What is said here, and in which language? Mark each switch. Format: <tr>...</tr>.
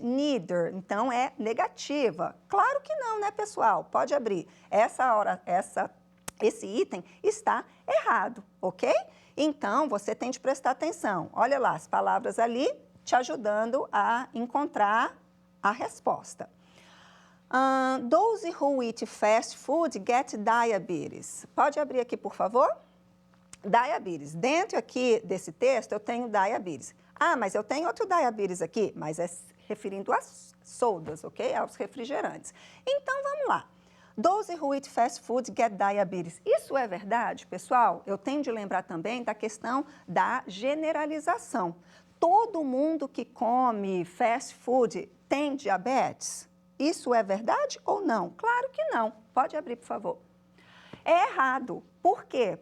<pt>Neither, então, é negativa. Claro que não, né, pessoal? Pode abrir. Esse item está errado, ok? Então, você tem de prestar atenção. Olha lá, as palavras ali te ajudando a encontrar a resposta.</pt> <en>Those who eat fast food get diabetes.</en> <pt>Pode abrir aqui, por favor? Diabetes. Dentro aqui desse texto, eu tenho diabetes. Ah, mas eu tenho outro diabetes aqui, mas é referindo às sodas, ok? Aos refrigerantes. Então, vamos lá.</pt> <en>Those who eat fast food get diabetes.</en> <pt>Isso é verdade, pessoal? Eu tenho de lembrar também da questão da generalização. Todo mundo que come fast food tem diabetes? Isso é verdade ou não? Claro que não. Pode abrir, por favor. É errado. Por quê?</pt>